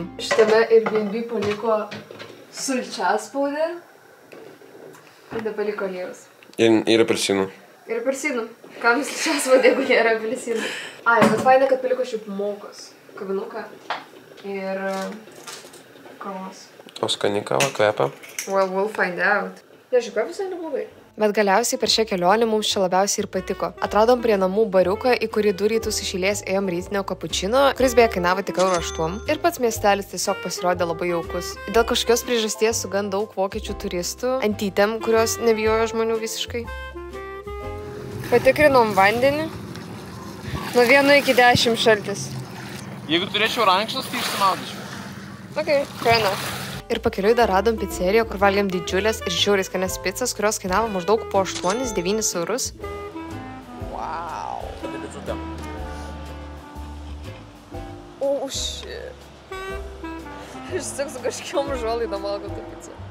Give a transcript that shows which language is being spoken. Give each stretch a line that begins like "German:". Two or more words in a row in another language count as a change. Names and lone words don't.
Lithuanian: Šitame Airbnb paliko sulčiaspaudę ir nepaliko aliejus. Ir apelsinų. Ir apelsinų. Kam sulčiaspaudė, jeigu nėra apelsinų? Ai, bet faina, kad paliko šiaip mokos. Kavinuką. Ir kavos. O skani kava kvepia?
English: Well, we'll find out.
Lithuanian: Nežinau, visai neblogai. Bet galiausiai per šią kelionę mums čia labiausiai ir patiko. Atradom prie namų bariuką, į kurį 2 rytus iš eilės ėjom rytinio kapučino, kuris beje kainavo tik €8. Ir pats miestelis tiesiog pasirodė labai jaukus. Dėl kažkokios priežasties su gan daug vokiečių turistų, antytėm, kurios nebijojo žmonių visiškai. Patikrinom vandenį. Nuo 1 iki 10 šaltis. Jeigu turėčiau rankšlas, tai išsimaudyčiau.
English: Okay, fair enough.
Lithuanian: Ir pakeliui dar radom pizzeriją, kur valgėm didžiulės ir žiauriai skanias pizzas, kurios kainavo maždaug po 8-9 eurus. Wow. Tada picutė.
English: Oh, shit.
Lithuanian: Aš tik su kažkiom žolaidą valgau tą pizzą.